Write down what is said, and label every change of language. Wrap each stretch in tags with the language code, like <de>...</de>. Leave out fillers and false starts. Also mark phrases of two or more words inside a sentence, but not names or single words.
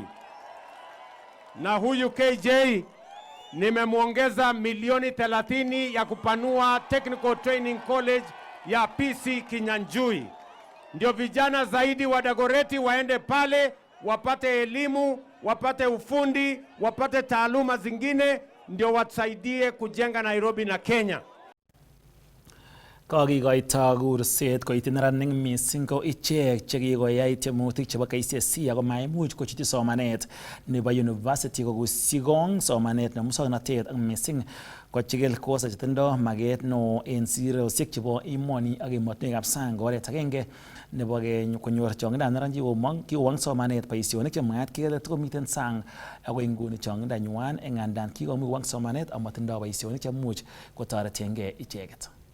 <sw>Na huyu KJ nimemuongeza milioni 30 ya kupanua Technical Training College ya PC Kinyanjui. Ndio vijana zaidi wa Dagoreti waende pale, wapate elimu, wapate ufundi, wapate taaluma zingine, ndio wasaidie kujenga Nairobi na Kenya.</sw> <kln>Kokikoito kurset koityi neranik missing ko ichek chekikoyai tiemutik chebo KCSE ako maimuch kochutyi somanet nebo university kokusikong somanet nebo muswoknotet ak missing kochikil kosa chetindo maket neo en sirosiek chebo emoni ak emotinwekab sang oret agenge nebo konyor chongindab neranik kikowong somanet boisionik chemwaat kele takomiten sang ako inguni chongindanywan ng'andan kikomuch kowong somanet amotindo boisionik chemuch kotoretengei icheket.</kln>